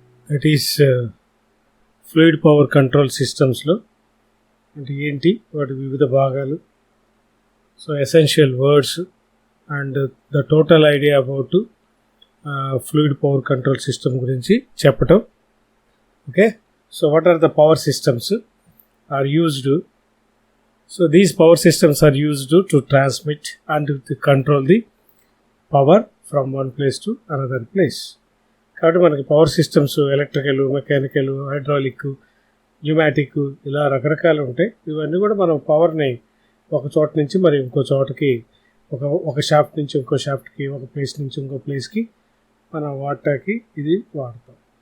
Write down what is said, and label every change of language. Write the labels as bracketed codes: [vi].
[en] that is fluid power control సిస్టమ్స్లో [te] అంటే ఏంటి, వాటి వివిధ భాగాలు, [en] so essential words and the total idea about fluid power control system [te] గురించి చెప్పటం. [en] Okay, so what are the power systems are used. So these power systems are used to transmit and to control the power from one place to another place. [te] కాబట్టి మనకి power systems electrical, mechanical, hydraulic, pneumatic ఇలా రకరకాలు ఉంటాయి. ఇవన్నీ కూడా మనం పవర్ని ఒక చోట నుంచి మరి ఇంకో చోటకి, ఒక షాఫ్ట్ నుంచి ఇంకో షాఫ్ట్కి, ఒక ప్లేస్ నుంచి ఇంకో ప్లేస్కి మనం వాడటానికి ఇది వాడతాం.